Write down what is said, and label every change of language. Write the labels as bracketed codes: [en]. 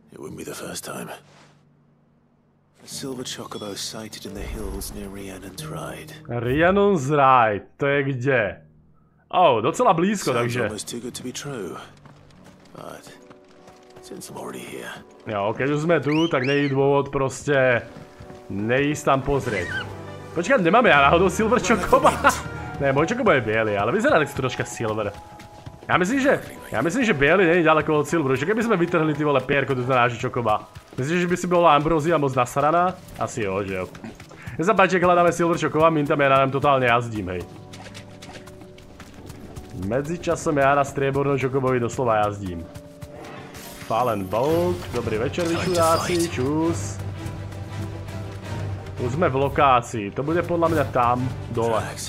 [en] It wouldn't be the first time. A silver chocobo sighted in the hills near Rhiannon's ride. Rhiannon's ride, [sk] to je kde? Oh, docela blízko, takže. [en] Almost too good to be true. But since I'm already here. [sk] Jo, keď už sme tu, tak nie je dôvod proste neísť tam pozrieť. Počkaj, nemáme ja náhodou silver chocoba? Ne, môj chocobo je biely, ale vyzerá tak troška silver. Ja myslím, že biely nie je ďaleko od silveru. Čo keby sme vytrhli ty vole pierko tu na nášho chocoba? Myslíš, že by si bola Ambrózia moc nasraná? Asi jo, že jo. Ja sa páči, ak hľadáme silver chocoba, mintam ja na nám totálne jazdím, hej. Medzičasom ja na striebornom chocobovi doslova jazdím. Fallen Bolt, dobrý večer vyčudáci, čus. Už sme v lokácii, to bude podľa mňa tam, dole.